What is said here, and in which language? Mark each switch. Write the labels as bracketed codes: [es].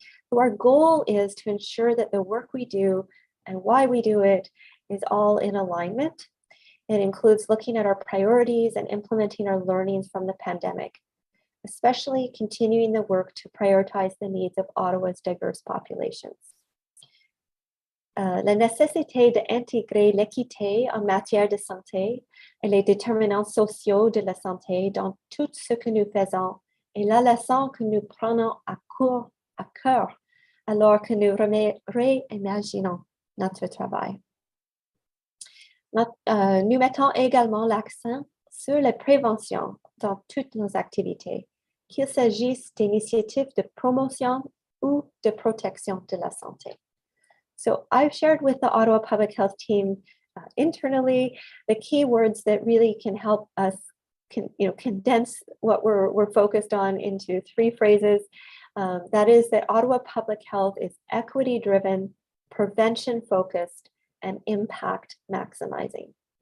[en] So our goal is to ensure that the work we do and why we do it is all in alignment. It includes looking at our priorities and implementing our learnings from the pandemic, especially continuing the work to prioritize the needs of Ottawa's diverse populations. [fr] La nécessité d'intégrer l'équité en matière de santé et les déterminants sociaux de la santé dans tout ce que nous faisons est la leçon que nous prenons à cœur alors que nous réimaginons notre travail. Nous mettons également l'accent sur la prévention dans toutes nos activités, qu'il s'agisse d'initiatives de promotion ou de protection de la santé. [en] So I've shared with the Ottawa Public Health team internally the key words that really can help us condense what we're focused on into three phrases. That is that Ottawa Public Health is equity-driven, prevention-focused, and impact maximizing.